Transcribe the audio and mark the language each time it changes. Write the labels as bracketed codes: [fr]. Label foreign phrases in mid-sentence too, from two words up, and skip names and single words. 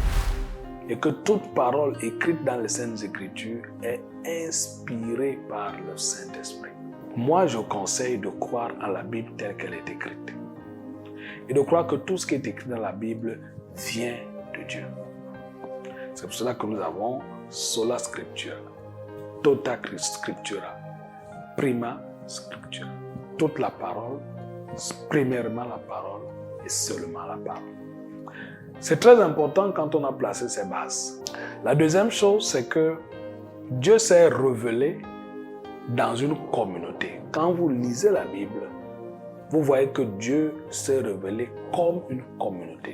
[fr] Et que toute parole écrite dans les Saintes Écritures est inspirée par le Saint-Esprit. Moi, je conseille de croire en la Bible telle qu'elle est écrite. Et de croire que tout ce qui est écrit dans la Bible vient de Dieu. C'est pour cela que nous avons [la] sola scriptura, tota scriptura, prima scriptura. [fr] Toute la parole, premièrement la parole et seulement la parole. C'est très important quand on a placé ces bases. La deuxième chose, c'est que Dieu s'est révélé dans une communauté. Quand vous lisez la Bible, vous voyez que Dieu s'est révélé comme une communauté.